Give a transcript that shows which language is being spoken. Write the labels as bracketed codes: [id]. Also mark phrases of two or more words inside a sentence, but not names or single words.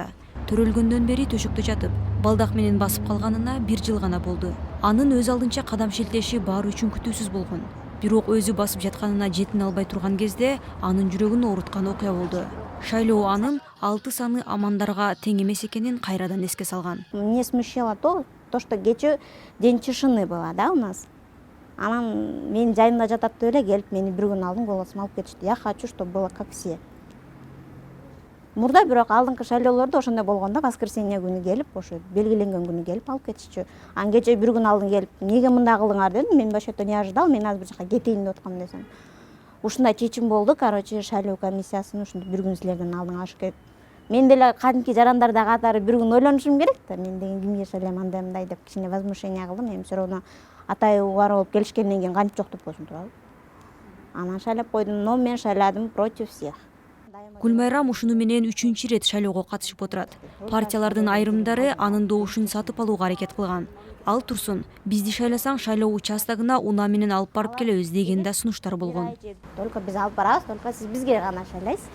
[ky] Төрөлгөндөн бери төшөктө жатып, балдак менен басып калганына 1 жыл гана болду. Анын өз алдынча кадам шилтеши баары үчүн күтүүсүз болгон. Бирок өзү басып жатканына жетине албай турган кезде анын жүрөгүн ооруткан окуя болду. Шайлоо анын 6 саны амандарга тең эмес экенин кайрадан эске салган. [ru] Мне смущало то, что кечээ день тишины была, да, у нас. [ky] Анан мен жайында жатат деп эле келип мени бир күн алдын голосума алып кетишти. [ru] Я хочу, чтобы было как все. [ky] Мурда бирок алдыңкы шайлоолордо ошондой болгон да, воскресенье күнү келип, ошо белгиленген күнү келип алып кетишчү. Анан кечээ бир күн алдын келип, эмнеге мындай кылдыңар дедим. [ru] Мен вообще-то не ожидал, [ky] мен азыр бир жака кетейин деп аткам десем. Ушундай чечим болду, короче, шайлоо комиссиясынын ушинтип бир күн силердин алдыңа ашып келип. Мен деле кадимки жарандарда катары бир күн ойлонушум керек да. Мен деген кимге шайлайм андай мындай деп кичине возмущение кылдым. Эми [ru] все равно [ky] атай убар болуп келишкенден кийин кантип жок деп койсун туурабы. Анан шайлап койдум, но мен шайладым [ru] против всех. [ky] Гүлмайрам ушуну менен 3-чү ирет шайлоого катышып отурат. Партиялардын айрымдары анын добушун сатып алууга аракет кылган. Ал турсун, бизди шайласаң шайлоо участогуна унаа менен алып барып келебиз деген да сунуштар болгон. Только биз алып барабыз, только сиз бизге гана шайлайсыз.